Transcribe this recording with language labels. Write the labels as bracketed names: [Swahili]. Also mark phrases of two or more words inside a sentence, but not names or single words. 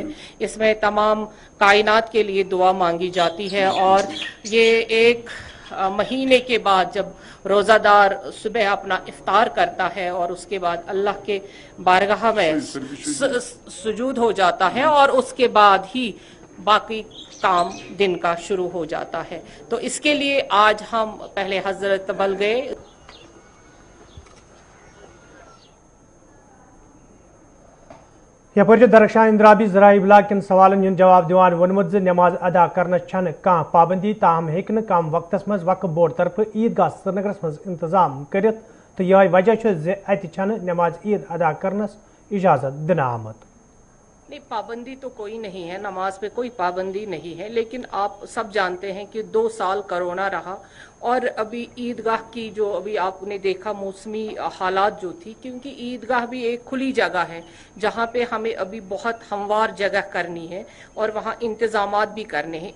[Urdu] اس میں تمام کائنات کے لیے دعا مانگی جاتی ہے اور یہ ایک مہینے کے بعد جب روزہ دار صبح اپنا افطار کرتا ہے اور اس کے بعد اللہ کے بارگاہ میں سجود ہو جاتا ہے اور اس کے بعد ہی باقی کام دن کا شروع ہو جاتا ہے. تو اس کے لیے آج ہم پہلے حضرت بل گئے. [Kashmiri] یپر درخشان اندرابی ذرائع ابلاغ کن سوالن ہند جواب دیوان ونمت نماز ادا کرنا چھن کان پابندی تاہم ہیکہ کم وقتس مز وقف بورڈ طرف عیدگاہ سرینگرس مز انتظام کرت تو یہ وجہ ات چھن نماز عید ادا کرنس اجازت دن آمت. [Urdu] نہیں، پابندی تو کوئی نہیں ہے، نماز پہ کوئی پابندی نہیں ہے، لیکن آپ سب جانتے ہیں کہ 2 سال کرونا رہا اور ابھی عیدگاہ کی جو ابھی آپ نے دیکھا موسمی حالات جو تھی، کیونکہ عیدگاہ بھی ایک کھلی جگہ ہے جہاں پہ ہمیں ابھی بہت ہموار جگہ کرنی ہے اور وہاں انتظامات بھی کرنے ہیں.